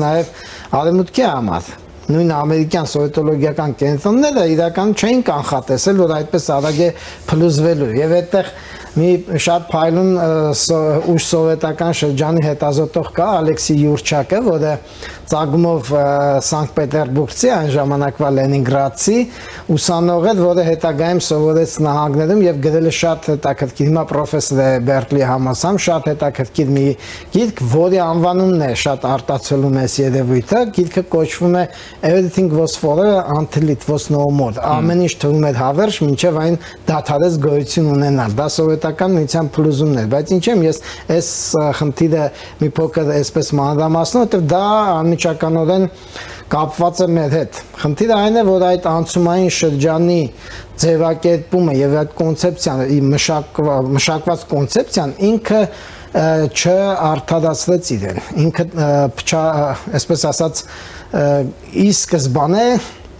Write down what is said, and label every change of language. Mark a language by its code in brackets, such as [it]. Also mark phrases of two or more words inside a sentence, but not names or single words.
[hy] նաև արևմուտքի համար։ Նույն ամերիկյան սովետոլոգիական կենտրոնները իրական չէին կանխատեսել, որ այդպես արագ է փլուզվելու եւ այդտեղ մի շատ փայլուն ուշ սովետական շրջանի հետազոտող կա Ալեքսի Յուրչակը, որը ծագումով Սանկտ Պետերբուրգցի, այն ժամանակվա Լենինգրադցի ուսանող էր, որը հետագայում սովորեց նահանգներում եւ գրել է շատ հետաքրքիր, հիմա պրոֆեսոր է Բերկլի համալսարանում, շատ հետաքրքիր մի գիրք, որի անվանումն է շատ արտացոլում է երևույթը, գիրքը կոչվում է [en] Everything was forever until it was no [hy] more։ Ամեն ինչ թվում էր հավերժ, մինչև այն դադարեց գոյություն ունենալ։ Դա սովետական միության փլուզումն էր, բայց ինչ եմ ես այս խնդիրը մի փոքր այսպես մանրամասնում, որտեղ դա անմիջականորեն կապված է մեր հետ։ Խնդիրը այն է, որ այդ անցումային շրջանի ձևակերպումը եւ այդ կոնցեպցիան, մշակված կոնցեպցիան ինքը չարդարացրեց իրեն։ Ինքը այսպես ասած ի սկզբանե